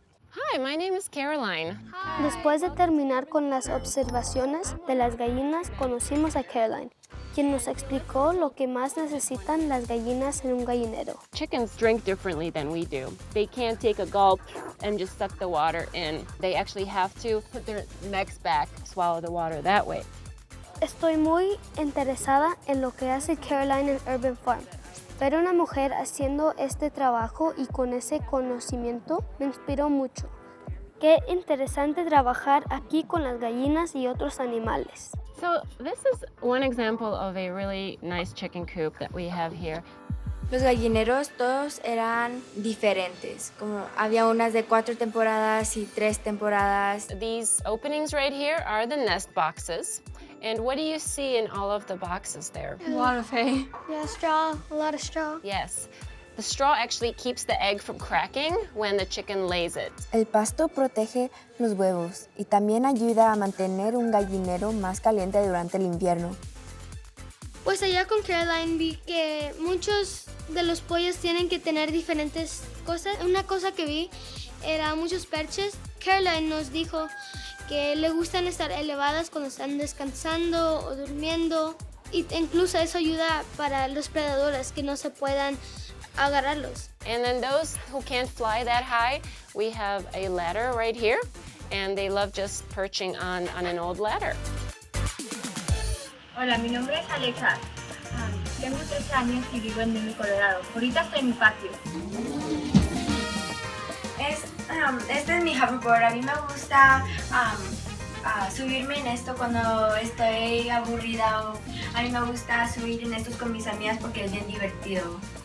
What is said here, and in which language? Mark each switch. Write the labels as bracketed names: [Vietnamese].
[English] Hi, my name is Caroline. [Spanish] Después de terminar con las observaciones de las gallinas, conocimos a Caroline, quien nos explicó lo que más necesitan las gallinas en un gallinero. [English] Chickens drink differently than we do. They can't take a gulp and just suck the water in. They actually have to put their necks back, swallow the water that way. [Spanish] Estoy muy interesada en lo que hace Caroline en Urban Farm. Ver a una mujer haciendo este trabajo y con ese conocimiento me inspiró mucho. Qué interesante trabajar aquí con las gallinas y otros animales. [English] So this is one example of a really nice chicken coop that we have here. [Spanish] Los gallineros todos eran diferentes, como había unas de 4 temporadas y 3 temporadas. [English] These openings right here are the nest boxes. And what do you see in all of the boxes there? A lot of hay. Yeah, straw, a lot of straw. Yes. The straw actually keeps the egg from cracking when the chicken lays it. [Spanish] El pasto protege los huevos y también ayuda a mantener un gallinero más caliente durante el invierno. Pues allá con Caroline vi que muchos de los pollos tienen que tener diferentes cosas. Una cosa que vi era muchos perches. Caroline nos dijo que le gustan estar elevadas cuando están descansando o durmiendo. Y incluso eso ayuda para los predadores que no se puedan agarrarlos. [English] And then those who can't fly that high, we have a ladder right here. And they love just perching on an old ladder. [Spanish] Hola, mi nombre es Alexa. Tengo 13 años y vivo en Denver, Colorado. Ahorita estoy en mi patio. Este es mi hoverboard. A mí me gusta subirme en esto cuando estoy aburrida o a mí me gusta subir en estos con mis amigas porque es bien divertido.